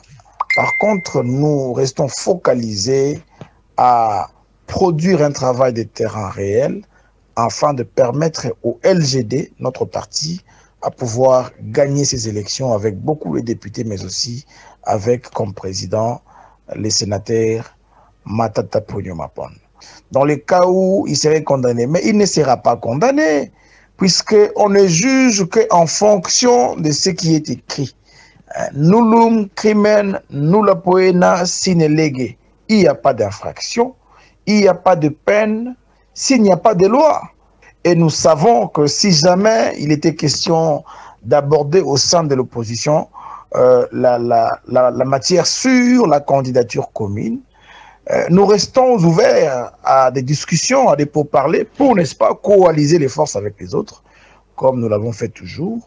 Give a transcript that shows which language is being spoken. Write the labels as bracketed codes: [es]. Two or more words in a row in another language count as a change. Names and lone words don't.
[fr] Par contre, nous restons focalisés à produire un travail de terrain réel afin de permettre au LGD, notre parti, à pouvoir gagner ces élections avec beaucoup de députés, mais aussi avec comme président les sénateurs Matata Mponyo Mapon. Dans le cas où il serait condamné, mais il ne sera pas condamné, puisqu'on ne juge qu'en fonction de ce qui est écrit. [la] Nullum crimen nulla poena sine lege. [fr] Il n'y a pas d'infraction, il n'y a pas de peine, s'il n'y a pas de loi. Et nous savons que si jamais il était question d'aborder au sein de l'opposition la matière sur la candidature commune, nous restons ouverts à des discussions, à des pourparlers pour, n'est-ce pas, coaliser les forces avec les autres, comme nous l'avons fait toujours.